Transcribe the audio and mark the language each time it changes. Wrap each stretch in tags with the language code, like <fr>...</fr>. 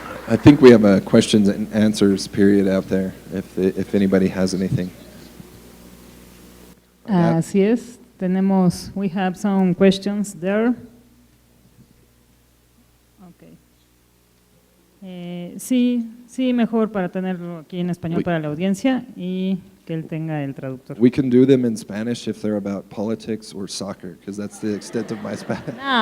<en>I think we have a questions and answers period out there, if anybody has anything.</en> <es>Así es,</es> <en>we have some questions there. Okay.</en> <es>Sí, mejor para tenerlo aquí en español para la audiencia y que él tenga el traductor.</es> <en>We can do them in Spanish if they're about politics or soccer, because that's the extent of my Spanish.</en>